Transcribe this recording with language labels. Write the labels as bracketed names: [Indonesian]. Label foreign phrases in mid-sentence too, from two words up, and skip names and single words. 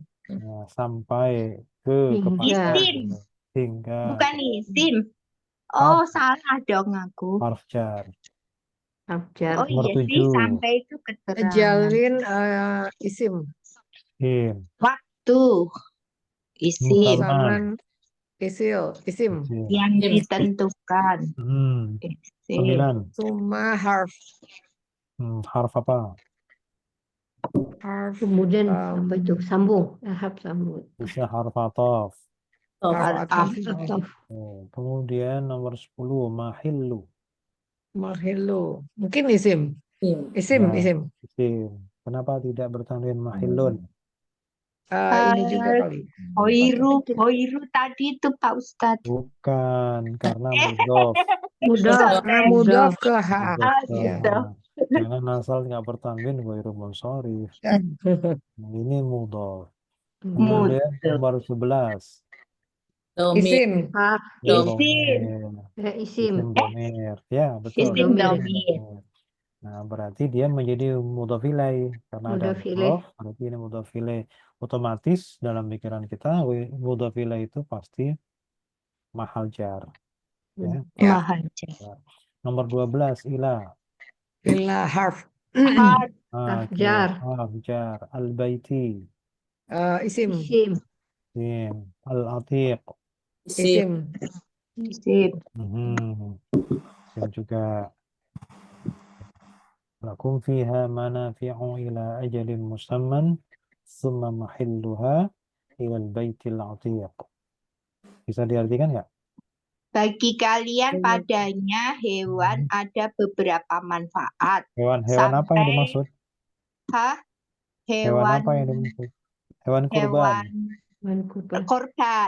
[Indonesian] Ya, sampai ke kepada Isim. hingga Bukan isim. harf Oh, salah dong aku. [Arabic] حرف جر. [Indonesian] Abjar. Oh Nomor iya sih, 7 sampai itu keterangan. jalin isim. him Waktu. Isim. musamman Zaman isim. isim. Yang ditentukan. Isim. 9 [Arabic] ثم حرف. [Indonesian] harf apa? Harf Kemudian apa itu? Sambung. Harf sambung. Bisa [Arabic] حرف عطف. حرف عطف. [Indonesian] Ataf. Kemudian nomor 10 mahillu. Mahillu. Mungkin isim. Isim, Ya, isim. isim. Kenapa tidak bertanwin mahillun? Ini juga Eh, kali. Hoiru tadi itu Pak Ustadz. Bukan, karena mudhof. Mudah. Karena mudhof ke ha. Mudhof ke Ya. Gitu. ha. Jangan asal nggak bertanwin [Arabic] غير منصرف. [Indonesian] Nah, ini mudhof. Kemudian nomor 11 Isim. Harf. Isim. domir. Isim. [Arabic] اسم ضمير. [Indonesian] Ya, betul. Isim Domir. domir. Nah, berarti dia menjadi [Arabic] مضاف إليه [Indonesian] karena ada [Arabic] مضاف إليه. [Indonesian] mudhof, berarti ini [Arabic] مضاف إليه. [Indonesian] Otomatis dalam pikiran kita [Arabic] مضاف إليه [Indonesian] itu pasti [Arabic] محل جر. [Indonesian] Ya. Ya. Mahal. Nomor 12 ila. [Arabic] إلى حرف. [Indonesian] Harf. Oke, Jar. [Arabic] حرف جر. [Indonesian] Al-baiti. Isim. Isim. Isim. Al-atiq. Isim. Isim. Isim juga. [Arabic] لكم فيها منافع إلى أجل مسمى ثم محلها إلى البيت العتيق. [Indonesian] Bisa diartikan nggak? Bagi kalian padanya hewan ada beberapa manfaat. Hewan apa yang dimaksud? Hah? Hewan apa yang dimaksud? Hewan kurban. Hewan Kurban. korban.